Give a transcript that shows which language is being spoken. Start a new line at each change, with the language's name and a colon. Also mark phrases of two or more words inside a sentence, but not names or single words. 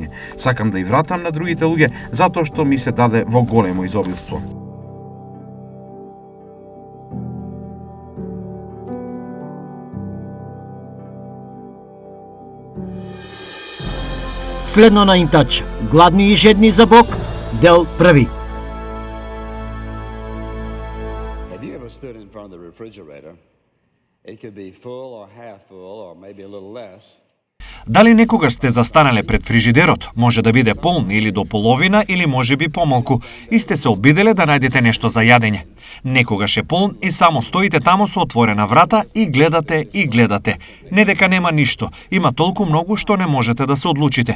Macedonian: Сакам да и вратам на другите луѓе затоа што ми се даде во големо изобилство. Следно на In Touch, гладни и жедни за Бог, дел први.
English: Have you ever stood in front of the refrigerator? It could be full or half full or maybe a little less.
Macedonian: Дали некогаш сте застанале пред фрижидерот? Може да биде полн или до половина или може би помалку и сте се обиделе да најдете нешто за јадење. Некогаш е полн и само стоите таму со отворена врата и гледате и гледате. Не дека нема ништо, има толку многу што не можете да се одлучите.